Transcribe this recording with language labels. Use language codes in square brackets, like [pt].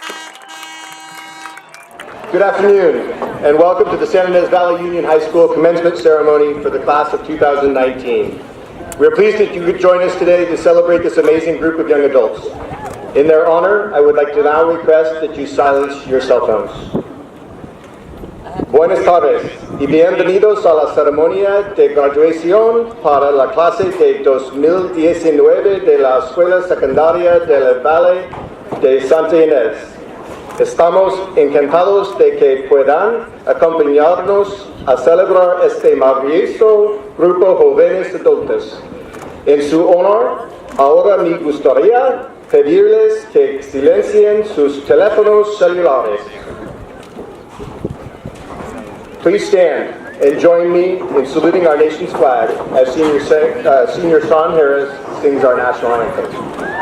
[en] Good afternoon, and welcome to the San Ynez Valley Union High School commencement ceremony for the class of 2019. We are pleased that you could join us today to celebrate this amazing group of young adults. In their honor, I would like to now request that you silence your cell phones. [es] Buenas tardes y bienvenidos a la ceremonia de graduación para la clase de 2019 de la Escuela Secundaria del Valle de Santa Ynez. Estamos encantados de que puedan acompañarnos a celebrar este maravilloso grupo de jóvenes adultos. En su honor, ahora me gustaría pedirles que silencien sus teléfonos celulares. [en] Please stand and join me in saluting our nation's flag as Senior Sean Harris sings our national anthem.